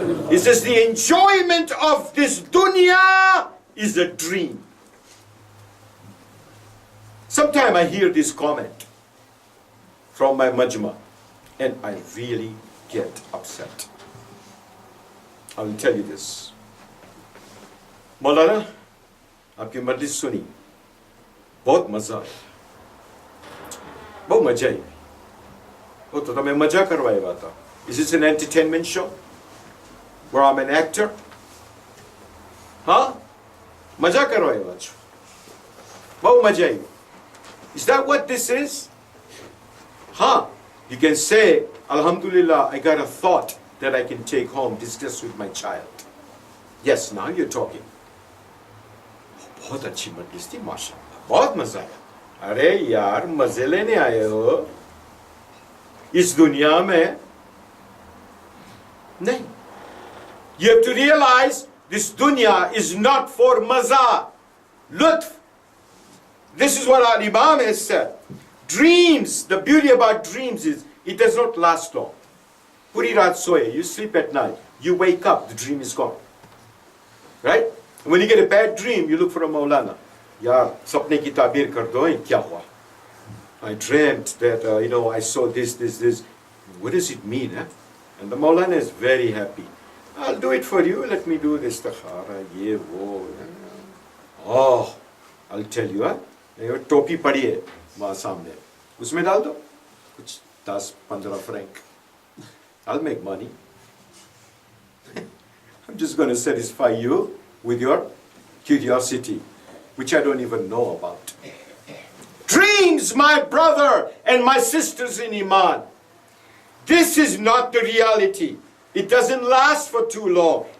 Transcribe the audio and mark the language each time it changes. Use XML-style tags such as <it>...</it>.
<en>He says the enjoyment of this dunya is a dream. Sometime I hear this comment from my majma and I really get upset. I will tell you this.</en> <hi>Maulana, आपकी मजलिस सुनी, बहुत मजा आया, बहुत मजा आई, वो तो तुम्हें मजा करवाएगा था.</hi> <en>Is this an entertainment show where I'm an actor? Huh?</en> <hi>मजा करवाएगा छो, बहुत मजा आई.</hi> <en>Is that what this is? Huh? You can say, Alhamdulillah, I got a thought that I can take home, discuss with my child. Yes, now you're talking.</en> <hi>बहुत अच्छी मजलिस थी माशाअल्लाह, बहुत मजा आया. अरे यार मजे लेने आए हो इस दुनिया में? नहीं.</hi> <en>You have to realize this dunya is not for maza, lutf. This is what our Imam has said. Dreams, the beauty about dreams is it does not last long.</en> <hi>Puri raat soye,</hi> <en>you sleep at night, you wake up, the dream is gone. Right? When you get a bad dream, you look for a Maulana.</en> <hi>Yaar, sapne ki tabir kar do, kya hua?</hi> <en>I dreamt that, I saw this. What does it mean? Eh? And the Maulana is very happy. I'll do it for you. Let me do this. Ye wo. Oh, I'll tell you.</en> <hi>Topi padi hai वहाँ सामने, उसमें डाल दो कुछ 10-15 franc.</hi> <en>I'll make money. I'm just going to satisfy you with your curiosity, which I don't even know about. Dreams, my brother and my sisters in Iman. This is not the reality. It doesn't last for too long.</en>